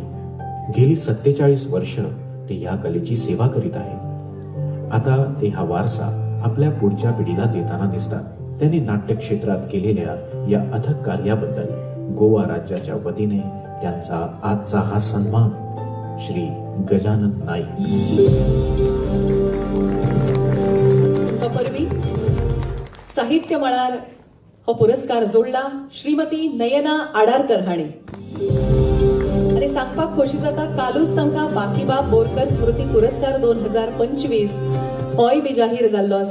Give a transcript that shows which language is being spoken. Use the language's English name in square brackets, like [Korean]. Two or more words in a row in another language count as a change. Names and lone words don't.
[Marathi] गेली 47 वर्ष ते या कलेची सेवा करीत आहे. आता ते हा वारसा आपल्या पुढच्या पिढीला देताना दिसतात. त्यांनी नाट्य क्षेत्रात केलेल्या या अथक कार्याबद्दल गोवा राज्याच्या वतीने त्यांचा आजचा हा सन्मान. श्री गजानन नाईक. [Konkani] अपर्वी साहित्य मळार हो पुरस्कार जोडला श्रीमती नयना आडारकर हाणी. आणि सांगपाक खोशी जाता कालूच तांकां बाकीबाब बोरकर स्मृती पुरस्कार 2025 होय बी जाहीर जाल्लो आसा.